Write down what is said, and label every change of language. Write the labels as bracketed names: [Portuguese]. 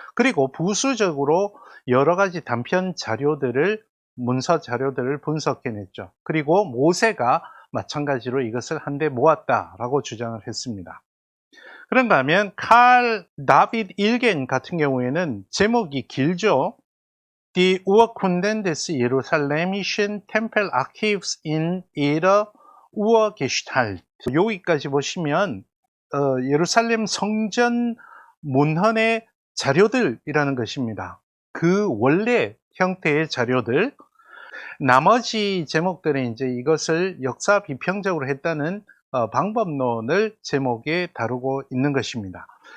[Korean] 그리고 부수적으로 여러 가지 단편 자료들을, 문서 자료들을 분석해냈죠. 그리고 모세가 마찬가지로 이것을 한데 모았다라고 주장을 했습니다. 그런가 하면 칼 다비드 일겐 같은 경우에는 제목이 길죠. [German] Die Urkunden des Jerusalemischen Tempelarchivs in ihrer Urgestalt. [Korean] 여기까지 보시면 예루살렘 성전 문헌의 자료들이라는 것입니다. 그 원래 형태의 자료들. 나머지 제목들은 이제 이것을 역사 비평적으로 했다는 방법론을 제목에 다루고 있는 것입니다.